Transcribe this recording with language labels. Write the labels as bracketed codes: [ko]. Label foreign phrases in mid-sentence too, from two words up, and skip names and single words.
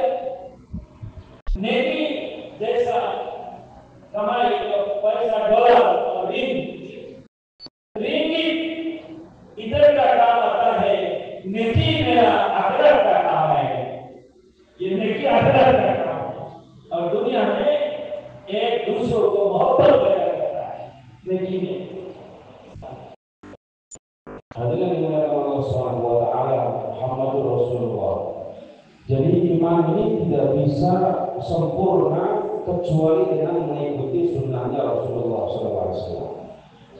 [hi] नेकी जैसा कमाई तो पैसा, डॉलर और रिंग इधर का काम आता है, नेकी मेरा आखिरत का काम है। ये नेकी आखिरत का काम है, और दुनिया में एक दूसरों को मोहब्बत पैदा करता है नेकी में। [ms] Hadirin dimuliakan [ar] الله سبحانه وتعالى، محمد رسول الله. [ms] Jadi iman ini tidak bisa sempurna kecuali dengan mengikuti sunnahnya Rasulullah SAW.